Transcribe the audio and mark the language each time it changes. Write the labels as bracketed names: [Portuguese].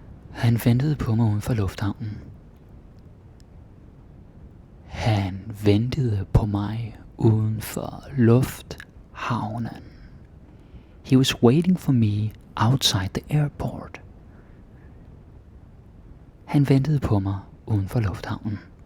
[Danish] Han ventede på mig uden for lufthavnen. Han ventede på mig uden for lufthavnen. [English] He was waiting for me outside the airport. [Danish] Han ventede på mig uden for lufthavnen.